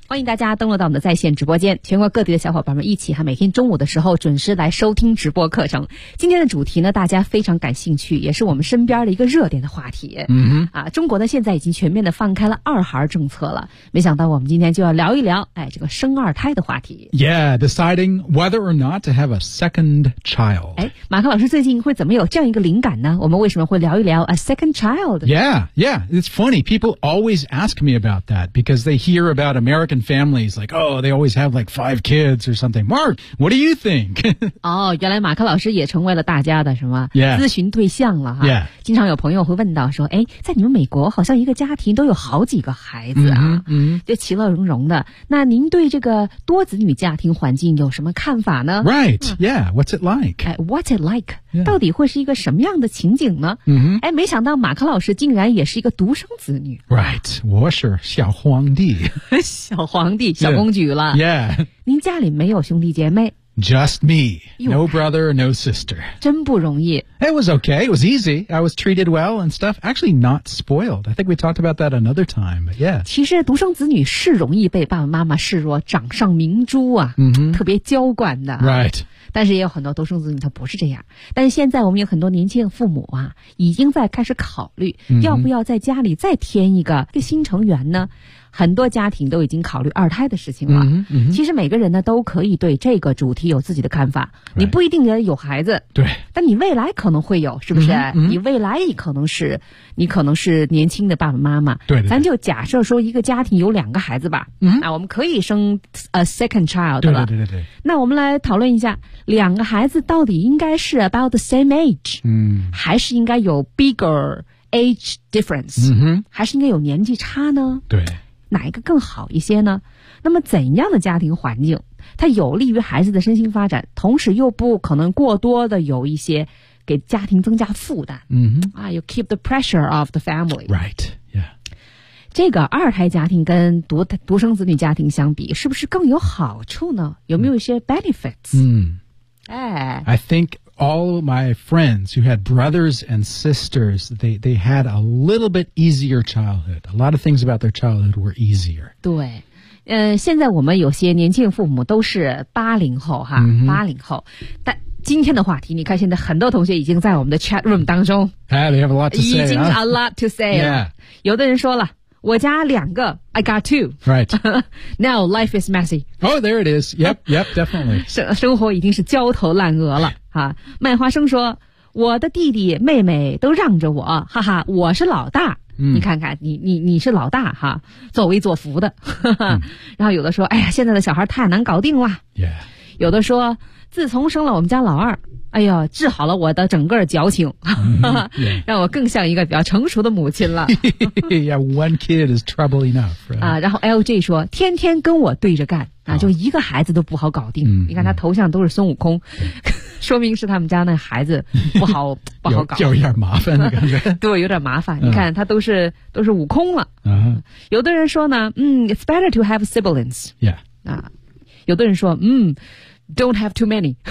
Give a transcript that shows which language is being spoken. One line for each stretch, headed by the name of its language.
Chinese: 欢迎大家登录到我们的在线直播间，全国各地的小伙伴们一起每天中午的时候准时来收听直播课程。今天的主题呢，大家非常感兴趣，也是我们身边的一个热点的话题。嗯哼、mm-hmm. 啊，中国呢现在已经全面的放开了二孩政策了，没想到我们今天就要聊一聊这个生二胎的话题。
English: Yeah, deciding whether or not to have a second child.
Chinese: 马克老师最近会怎么有这样一个灵感呢？我们为什么会聊一聊
English: a second child? Yeah, yeah. It's funny. People always ask me about that because they hear about American families like, oh, they always have like 5 kids or something. Mark, what do you think?
Chinese: 哦，原来马克老师也成为了大家的什么、
English: yeah.
Chinese: 咨询对象了哈。
English: Yeah.
Chinese: 经常有朋友会问到说，在你们美国好像一个家庭都有好几个孩子啊，就其乐融融的。那您对这个多子女家庭环境有什么看法呢
English: ？Right, yeah. What's it like? What's it like?、Yeah.
Chinese: 到底会是一个什么样的情景呢？嗯、mm-hmm. 没想到马克老师竟然也是一个独生子女。 Right, 我是小皇帝。小皇帝，小公举了。
English: Yeah.
Chinese: 您家里没有兄弟姐妹
English: ？Just me. No brother, no sister.
Chinese: 真不容易。
English: It was okay. It was easy. I was treated well and stuff. Actually, not spoiled. I think we talked about that another time. But yeah.
Chinese: 其实独生子女是容易被爸爸妈妈视若掌上明珠啊， mm-hmm. 特别娇惯的。
English: Right.
Chinese: 但是也有很多独生子女他不是这样。但是现在我们有很多年轻的父母啊，已经在开始考虑要不要在家里再添一个新成员呢。很多家庭都已经考虑二胎的事情了。嗯嗯、其实每个人呢都可以对这个主题有自己的看法。
English: Right.
Chinese: 你不一定有孩子，对，但你未来可能会有，是不是？嗯嗯、你未来可能是年轻的爸爸妈妈。对, 对, 对，咱就假设说一个家庭有两个孩子吧。嗯，啊，我们可以生
English: a second child
Chinese: 了。对对对对。那我们来讨论一下，两个孩子到底应该是
English: about the same age，嗯，
Chinese: 还是应该有
English: bigger age difference？嗯
Chinese: 还是应该有年纪差呢？对。哪一个更好一些呢？那么怎样的家庭环境它有利于孩子的身心发展，同时又不可能过多的有一些给家庭增加负担、 mm-hmm.
English: You keep the pressure of the family. Right, yeah.
Chinese: 这个二胎家庭跟 独生子女家庭相比是不是更有好处呢？有没有一些 benefits?
English: I think all my friends who had brothers and sisters, they had a little bit easier childhood. A lot of things about their childhood were easier.
Chinese: 对，现在我们有些年轻父母都是80后哈，八、 mm-hmm. 零后。但今天的话题，你看现在很多同学已经在我们的 chat room 当中，
English: hey, they have a lot to say,
Chinese: 已经
English: a lot to say
Chinese: 了。
English: Yeah.
Chinese: 有的人说了。我家两个
English: I got two. Right. Now life is messy. Oh, there it is. Yep, yep, definitely.
Chinese: 生活已经是焦头烂额了。啊、麦花生说我的弟弟妹妹都让着我，哈哈，我是老大。嗯、你看看你是老大哈，作威作福的。然后有的说哎呀，现在的小孩太难搞定了。
English: Yeah.
Chinese: 有的说自从生了我们家老二，哎呦，治好了我的整个矫情，让我更像一个比较成熟的母亲了。
English: Yeah, one kid is trouble enough, right?
Chinese: 啊，然后 LJ 说，天天跟我对着干，啊，就一个孩子都不好搞定。
English: Oh.
Chinese: 你看他头像都是孙悟空。说明是他们家那孩子不好不好搞，有点麻烦的感觉。对，有点麻烦。你看他都是悟空了。有的人说呢，
English: it's better to have siblings. Yeah.
Chinese: 啊，有的人说，
English: don't have too many.